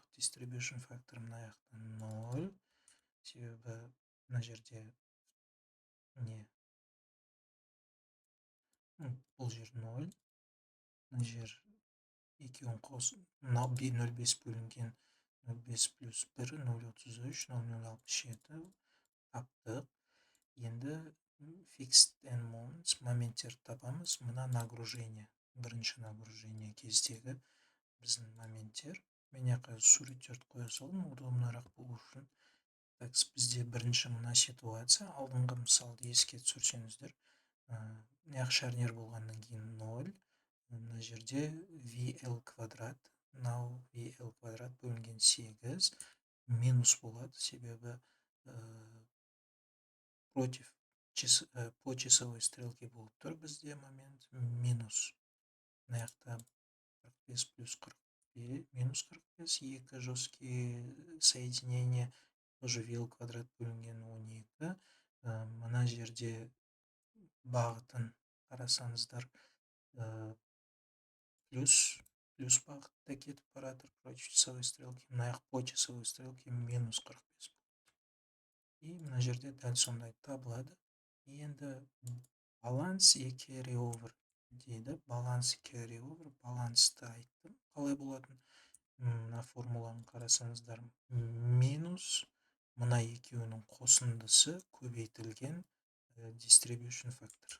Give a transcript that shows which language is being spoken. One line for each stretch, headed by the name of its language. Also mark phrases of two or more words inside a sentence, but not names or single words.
Kazakh: Distribution фактор мына жақта 0, себебі мына жерде не бұл жер 0, мына жер екеуін қос, 0,5 бөлінген 0,5 плюс 1, 0,33, 0,67 таптық. Енді
English: fixed and moments
Kazakh: моменттер табамыз. Мына нагружение, бірінші нагружение кездегі біздің моменттер. Мен яққа суреттерді қоя салдым, удобнырақ болу үшін. Так, бізде бірінші мына ситуация, алдыңғы мысалды еске түсірсеңіздер, яқ шарнир болғаннан кейін 0, мына жерде VL квадрат, мынау VL квадрат бөлінген 8 минус болады, себебі
Russian: по часовой стрелке
Kazakh: болып тұр бізде момент минус. Мына жақта 45 плюс 45, минус 45, екі
Russian: жесткие соединение,
Kazakh: тоже VL квадрат бөлінген 12. Мына жерде бағытын қарасаңыздар, плюс бағытта кетіп баратыр
Russian: против часовой стрелки.
Kazakh: Мына жақ
Russian: по часовой стрелке
Kazakh: минус 45 болады. И мына жерде дәл сондай табылады. Енді баланс и
English: carry over
Kazakh: дейді. Баланс и
English: carry over,
Kazakh: балансты айттым қалай болатын. Мына формуланы қарасаңыздар, минус мына екеуінің қосындысы көбейтілген distribution фактор.